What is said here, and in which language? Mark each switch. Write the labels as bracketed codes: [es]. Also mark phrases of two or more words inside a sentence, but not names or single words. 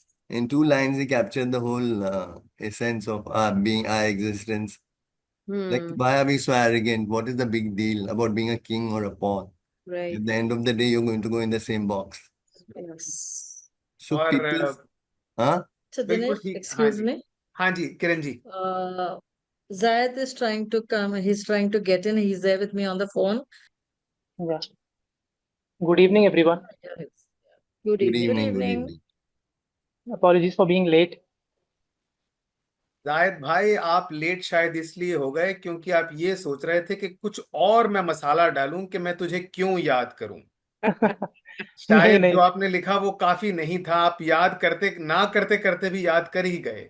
[en] In 2 lines, he captured the whole essence of our existence. Like, why are we so arrogant? What is the big deal about being a king or a pawn? Right. At the end of the day, you're going to go in the same box. Yes. So [hi] और [en] people, huh? So [hi] बिल्कुल Dinesh, ठीक. हाँ [en] excuse [hi] जी, [en] me. [hi] हाँ जी, किरण जी. [en] Zayed is trying to come. He's trying to get in. He's there with me on the phone. Yeah. Good evening, everyone. Good Good evening. evening, good evening. evening. Apologies for being late. [hi] जायद भाई, आप लेट शायद इसलिए हो गए क्योंकि आप ये सोच रहे थे कि कुछ और मैं मसाला डालूं कि मैं तुझे क्यों याद करूं. नहीं शायद नहीं जो आपने लिखा वो काफी नहीं था, आप याद करते ना करते करते भी याद कर ही गए।